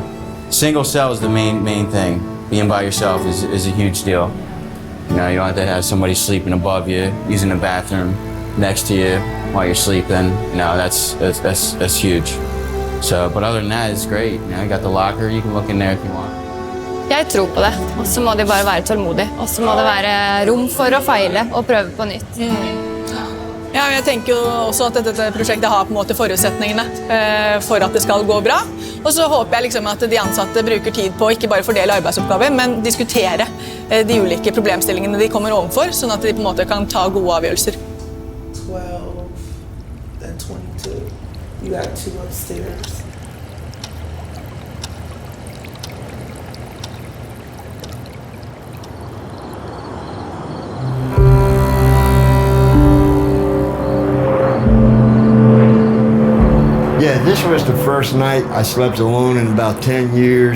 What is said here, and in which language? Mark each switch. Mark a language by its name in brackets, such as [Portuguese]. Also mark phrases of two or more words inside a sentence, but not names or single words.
[English] Single cell is the main thing. Being by yourself is a huge deal. You know, you don't have to have somebody sleeping above you, using the bathroom next to you while you're sleeping. You know, that's huge. So, but other than that, it's great. You know, you got the locker. You can look in there if you want. [Norwegian] Jeg tror på det, og så må de bare være tålmodige. Og så må det være rom for å feile og prøve på nytt. Ja, men jeg tenker jo også at dette prosjektet har på en måte forutsetningene for at det skal gå bra. Og så håper jeg liksom at de ansatte bruker tid på ikke bare fordele arbeidsoppgaver, men diskutere de ulike problemstillingene de kommer overfor, sånn at de på en måte kan ta gode avgjørelser. [English] 12 and 22. You got 2 upstairs. Yeah, this was the first night I slept alone in about 10 years.